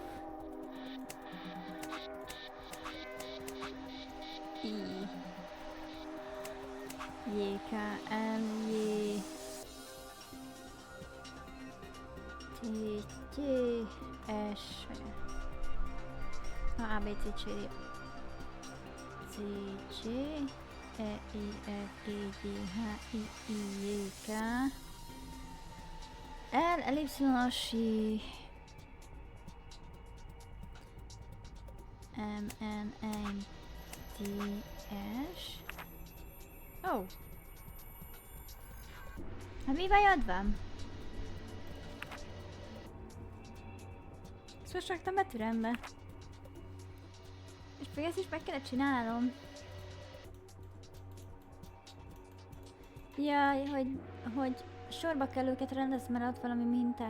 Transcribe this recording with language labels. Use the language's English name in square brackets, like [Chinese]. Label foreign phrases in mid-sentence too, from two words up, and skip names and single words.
[Hungarian] I, J, K, L, J, T, J, S, A, B, C, C, D, C, J, E, I, F, G, G, H, I, J, K, L, Y, S, I, M, N, N, T, S. Oh. Hát mi bajod van? Ezt most raktam betűrendbe. És még ezt is meg kellett csinálnom. Jaj, hogy sorba kell őket rendezni, mert ad valami mintát.